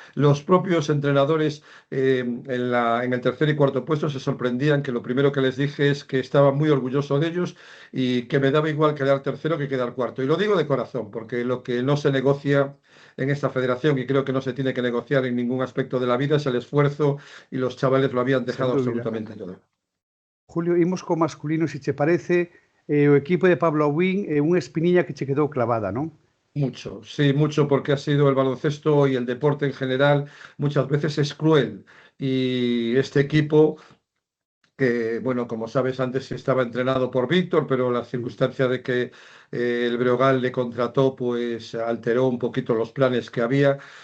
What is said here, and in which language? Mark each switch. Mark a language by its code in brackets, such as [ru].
[es] Los propios entrenadores en el tercer y cuarto puesto se sorprendían que lo primero que les dije es que estaba muy orgulloso de ellos y que me daba igual quedar tercero que quedar cuarto. Y lo digo de corazón, porque lo que no se negocia en esta federación, y creo que no se tiene que negociar en ningún aspecto de la vida, es el esfuerzo, y los chavales lo habían dejado absolutamente todo. [gl] Julio, imos co masculino, se che parece, o equipo de Pablo Abuín é unha espiniña que che quedou clavada, non? [es] Mucho, sí, mucho, porque ha sido el baloncesto y el deporte en general muchas veces es cruel. Y este equipo, que, bueno, como sabes, antes estaba entrenado por Víctor, pero la circunstancia de que el Breogán le contrató, pues alteró un poquito los planes que había.